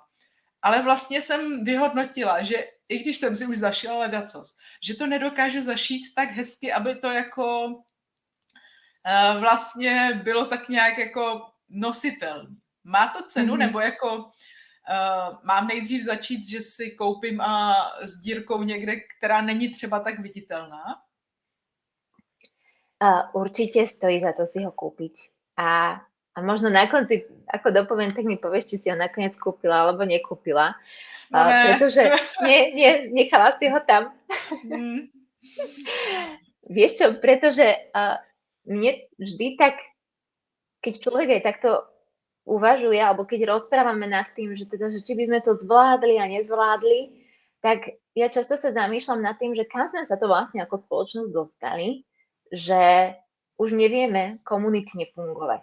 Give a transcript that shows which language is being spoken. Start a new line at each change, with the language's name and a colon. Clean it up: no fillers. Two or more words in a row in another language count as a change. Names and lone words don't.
Czech: Ale vlastně jsem vyhodnotila, že i když jsem si už zašila ledacos, že to nedokážu zašít tak hezky, aby to jako vlastně bylo tak nějak jako nositelný. Má to cenu, nebo jako mám nejdřív začít, že si koupím s dírkou někde, která není třeba tak viditelná?
Slovak: Určite stojí za to si ho kúpiť. A možno na konci, ako dopoviem, tak mi povieš, či si ho nakoniec kúpila alebo nekúpila. No pretože nechala si ho tam. Vieš čo, pretože mne vždy tak, keď človek aj takto uvažuje, alebo keď rozprávame nad tým, že teda, že či by sme to zvládli a nezvládli, tak ja často sa zamýšľam nad tým, že kam sme sa to vlastne ako spoločnosť dostali, že už nevieme komunitne fungovať.